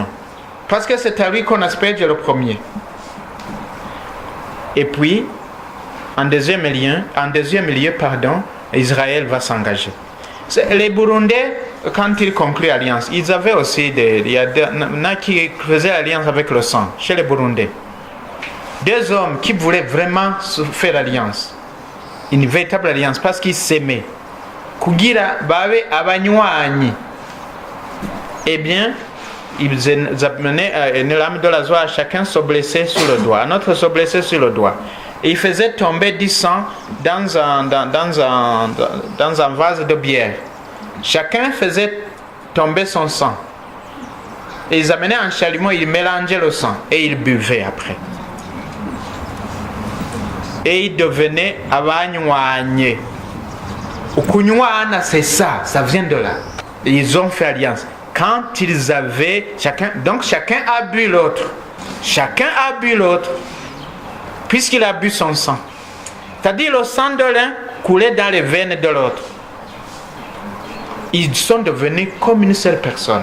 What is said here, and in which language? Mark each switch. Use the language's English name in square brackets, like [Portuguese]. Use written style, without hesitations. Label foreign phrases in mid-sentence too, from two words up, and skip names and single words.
[French] Parce que c'est à lui qu'on asperge le premier. Et puis, en deuxième lieu, Israël va s'engager. Les Burundais, quand ils concluent l'alliance, ils avaient aussi il y en a qui faisaient l'alliance avec le sang, chez les Burundais. Deux hommes qui voulaient vraiment faire l'alliance, une véritable alliance, parce qu'ils s'aimaient. [Rundi] Kugira babe abanywanyi. [French] Eh bien, ils amenaient une lame de rasoir, chacun se blessait sur le doigt, un autre se blessait sur le doigt. Et ils faisaient tomber du sang dans un vase de bière. Chacun faisait tomber son sang. Et ils amenaient un chalumeau, ils mélangeaient le sang et ils buvaient après. Et ils devenaient abanywanyi. [Rundi] Ukunywana, [French] c'est ça vient de là. Et ils ont fait alliance. Quand ils avaient, chacun a bu l'autre. Chacun a bu l'autre, puisqu'il a bu son sang. C'est-à-dire le sang de l'un coulait dans les veines de l'autre. Ils sont devenus comme une seule personne.